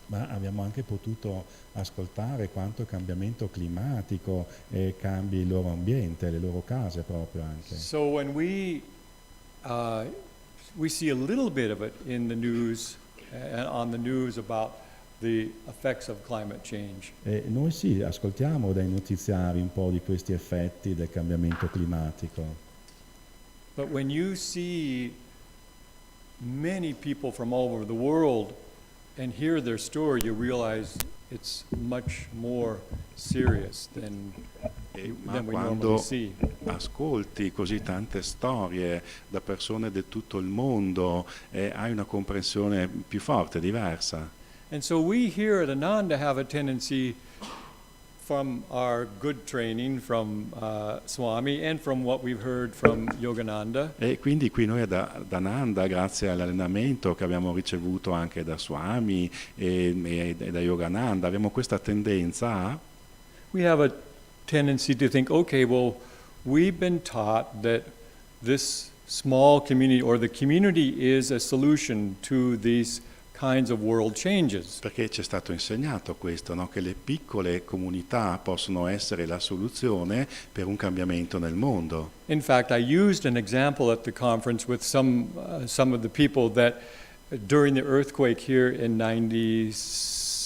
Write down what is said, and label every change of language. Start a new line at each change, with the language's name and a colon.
Italian: Ma abbiamo anche potuto ascoltare quanto il cambiamento climatico cambi il loro ambiente, le loro case proprio anche.
English: So when we see a little bit of it in the news, on the news about the effects of climate change.
Italian: E noi sì, ascoltiamo dai notiziari un po' di questi effetti del cambiamento climatico.
English: But when you see many people from all over the world and hear their story, you realize it's much more serious than
Italian: Ma
English: we normally
Italian: quando
English: see.
Italian: ascolti così tante storie da persone di tutto il mondo, hai una comprensione più forte, diversa.
English: And so we here at ANAND have a tendency, from our good training from Swami and from what we've heard from Yogananda,
Italian: E quindi qui noi ad Ananda, grazie all'allenamento che abbiamo ricevuto anche da Swami e da Yogananda, abbiamo questa tendenza a
English: we have a tendency to think, okay, well, we've been taught that this small community or the community is a solution to these kinds of world changes.
Italian: perché ci è stato insegnato questo, no? Che le piccole comunità possono essere la soluzione per un cambiamento nel mondo.
English: In fact, I used an example at the conference with some of the people that during the earthquake here in 97,